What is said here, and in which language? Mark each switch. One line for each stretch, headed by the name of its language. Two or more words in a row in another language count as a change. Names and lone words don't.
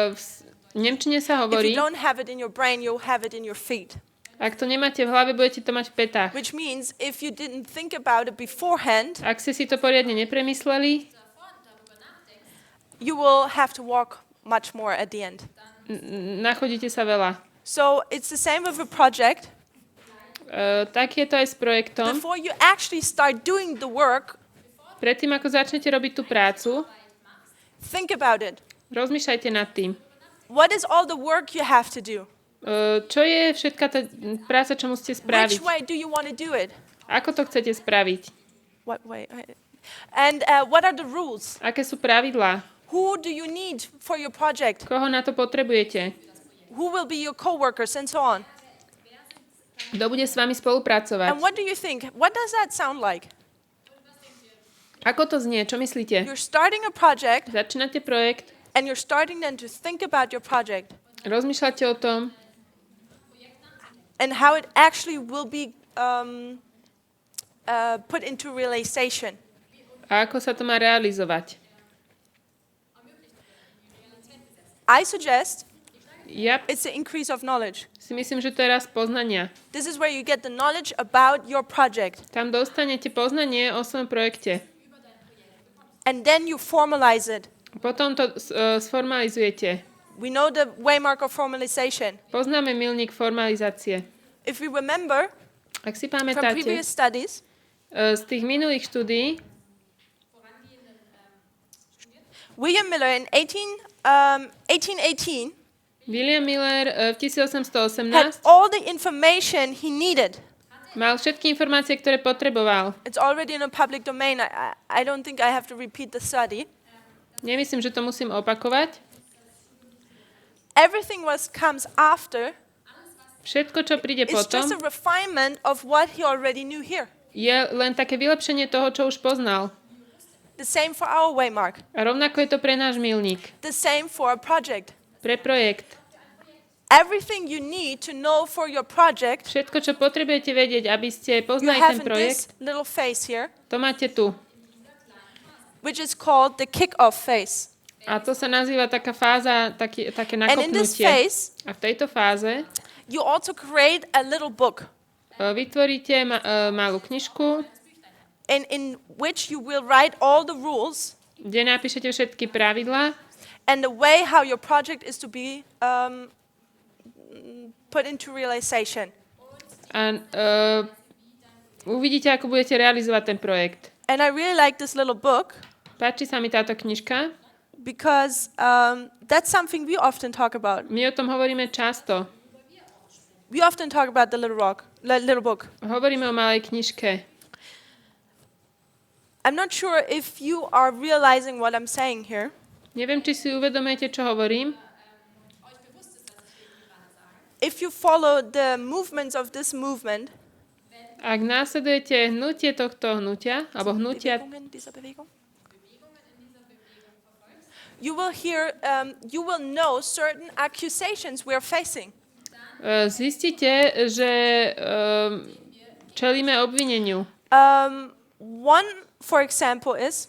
English: if you
Slovak: hovorí,
English: don't have it in your brain, you'll have it in your feet.
Slovak: Ak to nemáte v hlave, budete to mať v petách.
English: Which means if you didn't think about it beforehand,
Slovak: Ak ste si to poriadne nepremysleli,
English: you will have to walk much more at the end.
Slovak: nachodíte sa veľa.
English: So it's the same with a project.
Slovak: Tak je to aj s projektom.
English: Before you actually start doing the work,
Slovak: Predtým, ako začnete robiť tú prácu,
English: think about it.
Slovak: rozmýšľajte nad tým.
English: What is all the work you have to do?
Slovak: Čo je všetká tá práca, čo musíte spraviť?
English: Which way do you want to do it?
Slovak: Ako to chcete spraviť?
English: What way? And what are the rules?
Slovak: Aké sú pravidlá?
English: Who do you need for your project?
Slovak: Koho na to potrebujete?
English: Who will be your co-workers and so on?
Slovak: Kto bude s vami spolupracovať?
English: And what do you think? What does that sound like?
Slovak: Ako to znie? Čo myslíte?
English: You're starting a project
Slovak: Začínate projekt,
English: and you're starting then to think about your project
Slovak: rozmýšľate o tom,
English: and how it actually will be put into realization.
Slovak: a ako sa to má realizovať.
English: I suggest
Slovak: Ja
English: it's the increase of knowledge.
Slovak: si myslím, že to je rast poznania.
English: This is where you get the knowledge about your project.
Slovak: Tam dostanete poznanie o svojom projekte.
English: And then you formalize it.
Slovak: Potom to sformalizujete.
English: We know the waymark of formalization.
Slovak: Poznáme milník formalizácie.
English: If we remember
Slovak: Ak si
English: from
Slovak: pamätáte
English: previous studies,
Slovak: z tých minulých štúdií,
English: William Miller in 1818
Slovak: William Miller v
English: had
Slovak: 1818
English: all the information he needed.
Slovak: mal všetky informácie, ktoré potreboval.
English: It's already in a public domain. I don't think I have to repeat the study.
Slovak: Nemyslím, že to musím opakovať.
English: Everything comes after
Slovak: Všetko, čo príde
English: is
Slovak: potom,
English: just a refinement of what he already knew here.
Slovak: je len také vylepšenie toho, čo už poznal.
English: The same for our waymark.
Slovak: A rovnako je to pre náš milník,
English: The same for a project.
Slovak: pre projekt.
English: Everything you need to know for your project,
Slovak: Všetko, čo potrebujete vedieť, aby ste
English: you
Slovak: poznali
English: have
Slovak: ten
English: in
Slovak: projekt,
English: this little phase here,
Slovak: to máte tu.
English: which is called the kick-off phase.
Slovak: A to sa nazýva taká fáza, také
English: And in this
Slovak: nakopnutie.
English: phase,
Slovak: A v tejto fáze
English: you also create a little book
Slovak: vytvoríte malú knižku,
English: in which you will write all the rules
Slovak: kde napíšete všetky pravidlá
English: and the way how your project is to be put into realization.
Slovak: a uvidíte, ako budete realizovať ten projekt.
English: And I really like this little book
Slovak: Páči sa mi táto knižka.
English: because that's something we often talk about.
Slovak: My o tom hovoríme často.
English: We often talk about the little book.
Slovak: Hovoríme o malej knižke.
English: I'm not sure if you are realizing what I'm saying here.
Slovak: Neviem, či si uvedomujete, čo hovorím.
English: If you follow the movements of this movement,
Slovak: Ak následujete hnutie tohto hnutia, alebo hnutia,
German: Bewegungen dieser Bewegung,
English: you will know certain accusations we are facing.
Slovak: zistíte, že čelíme obvineniu.
English: One, for example, is,